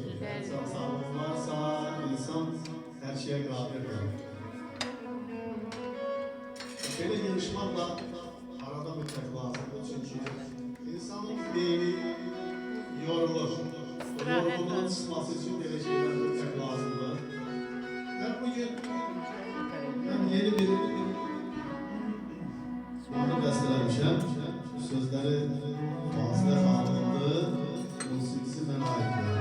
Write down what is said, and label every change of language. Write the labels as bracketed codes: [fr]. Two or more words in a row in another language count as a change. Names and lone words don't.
[tr] Can sağlığı varsa insan her şeye kadirdir. Böyle yarışmakla arada mütləq lazımdır. Çünkü insanın beyni yorulur. Yorgunluğun çıkması için böyle şeyler mütləq lazımdır. [az] Ben bugün yeni bir mahnı bəstələmişəm. Sözləri Fazile Xanımdır, musiqisi mənə aiddir.